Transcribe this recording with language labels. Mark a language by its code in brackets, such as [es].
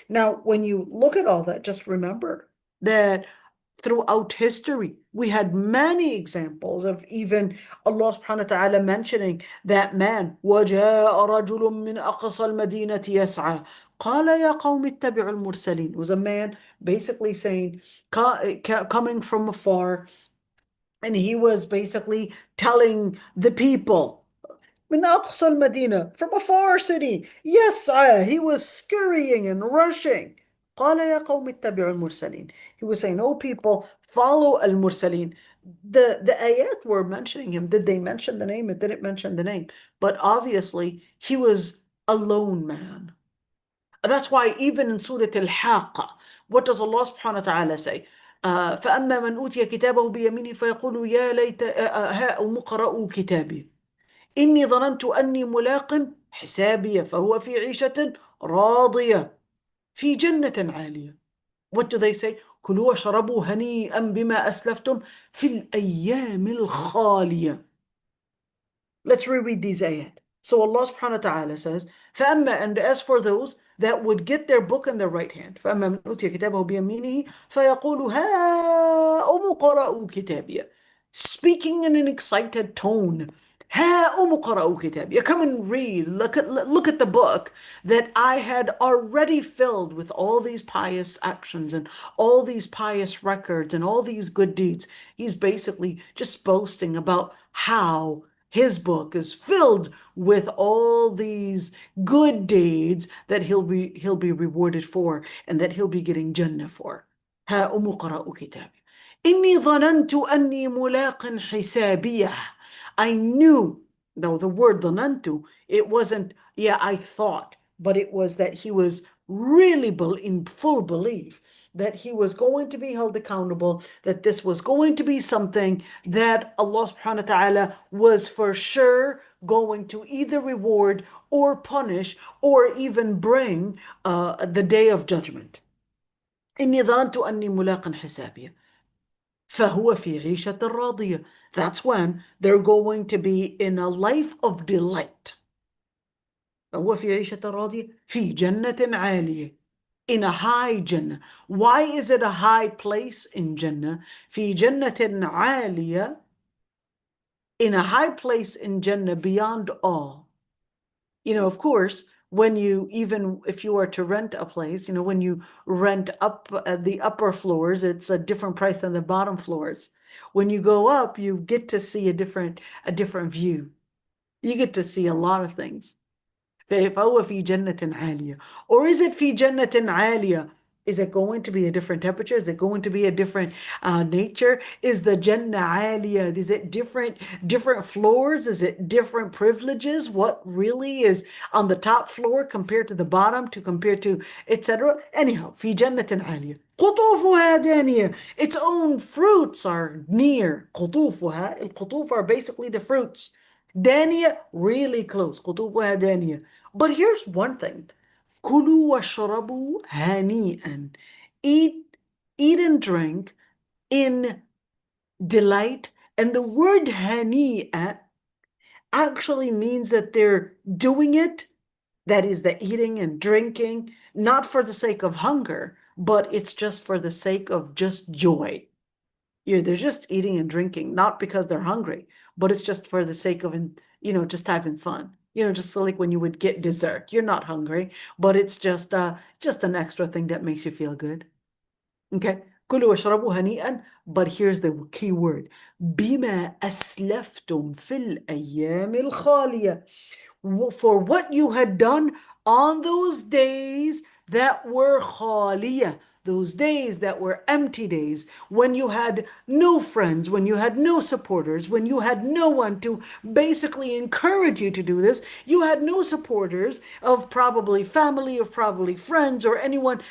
[en] Now, when you look at all that, just remember that throughout history, we had many examples of even Allah subhanahu wa ta'ala mentioning that man, [ar] وَجَاءَ رَجُلٌ مِّنْ أَقْصَى الْمَدِينَةِ يَسْعَى قَالَ يَا قَوْمِ اتَّبِعُوا الْمُرْسَلِينَ. [en] It was a man basically saying, coming from afar, and he was basically telling the people, [ar] من أقصى المدينة, [en] from a far city, [ar] يسعى, [en] he was scurrying and rushing. [ar] قال يا قوم اتبعوا المرسلين. [en] He was saying, oh people, follow al-mursalin. The ayat were mentioning him. Did they mention the name? It didn't mention the name. But obviously, he was a lone man. That's why even in Surah Al-Haqqa, what does Allah subhanahu wa ta'ala say? [ar] فأما من أوتي كتابه بيمينه فيقول يا ليت هاؤم اقرءوا كتابي إني ظننت أني ملاق حسابي فهو في عيشة راضية في جنة عالية. [en] What do they say? [ar] كلوا واشربوا هنيئا بما أسلفتم في الأيام الخالية. [en] Let's reread these ayat. So Allah subhanahu wa ta'ala says, فَأَمَّا, and as for those that would get their book in their right hand, [ar] فَأَمَّا مَنْ أُوتِيَ كِتَابَهُ بِيَمِينِهِ فَيَقُولُ هَاؤُمُ اقْرَءُوا كِتَابِيَهْ. [en] Speaking in an excited tone, [ar] هَاؤُمُ اقْرَءُوا كِتَابِيَهْ. [en] Come and read, look at the book that I had already filled with all these pious actions and all these pious records and all these good deeds. He's basically just boasting about how his book is filled with all these good deeds that he'll be rewarded for and that he'll be getting Jannah for. [ar] ها قرأوا كتابي إني ظننت أني ملاق حسابيه. [en] I knew, though the word ظننت, it wasn't, I thought, but it was that he was really in full belief that he was going to be held accountable, that this was going to be something that Allah subhanahu wa ta'ala was for sure going to either reward or punish or even bring the day of judgment. [ar] إني ظننت أني ملاق حسابي فهو في عيشة راضية. [en] That's when they're going to be in a life of delight. [ar] فهو في عيشة راضية في جنة عالية. [en] In a high Jannah. Why is it a high place in Jannah? [ar] في جنة عالية. [en] In a high place in Jannah beyond all. Of course, even if you are to rent a place, when you rent up the upper floors, it's a different price than the bottom floors. When you go up, you get to see a different view. You get to see a lot of things. [ar] فهو في جنة عالية. [en] Or is it [ar] في جنة عالية [en] Is it going to be a different temperature? Is it going to be a different nature? Is the Jannah aliyah? Is it different floors? Is it different privileges? What really is on the top floor compared to the bottom to compared to etc. [ar] Anyhow, في جنة عالية قطوفها دانية. [en] Its own fruits are near. قطوفها. القطوف are basically the fruits. دانية, really close. [ar] قطوفها دانية. [en] But here's one thing. [ar] كلوا واشربوا هنيئا. [en] Eat, eat and drink in delight. And the word هنيئة actually means that they're doing it, that is the eating and drinking, not for the sake of hunger, but it's just for the sake of just joy. Yeah, they're just eating and drinking, not because they're hungry, but it's just for the sake of, just having fun. Just feel like when you would get dessert, you're not hungry, but it's just an extra thing that makes you feel good. Okay. [ar] كلوا واشربوا هنيئا, [en] but here's the key word. [ar] بما أسلفتم في الأيام الخالية. [en] For what you had done on those days that were khaliyah, those days that were empty days, when you had no friends, when you had no supporters, when you had no one to basically encourage you to do this, you had no supporters of probably family, of probably friends, or anyone.